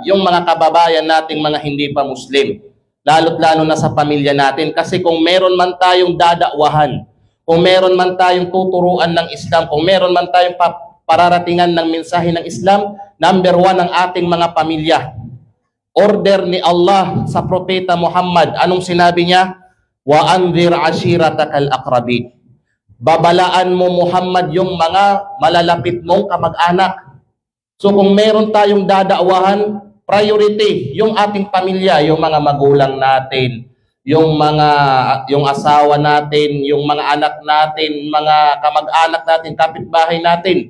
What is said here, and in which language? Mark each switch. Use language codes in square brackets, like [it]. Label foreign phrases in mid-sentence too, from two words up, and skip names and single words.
[tl] Yung mga kababayan nating mga hindi pa Muslim, lalo't lalo na sa pamilya natin. Kasi kung meron man tayong dadakwahan, kung meron man tayong tuturuan ng Islam, kung meron man tayong pararatingan ng mensahe ng Islam, number 1 ang ating mga pamilya. Order ni Allah sa Propeta Muhammad. Anong sinabi niya? [ar] وأنذر عشيرتك الأقربين. [tl] Babalaan mo Muhammad yung mga malalapit mong kamag-anak. So kung meron tayong dadakwahan, priority yung ating pamilya, yung mga magulang natin, yung asawa natin, yung mga anak natin, mga kamag-anak natin, kapitbahay natin.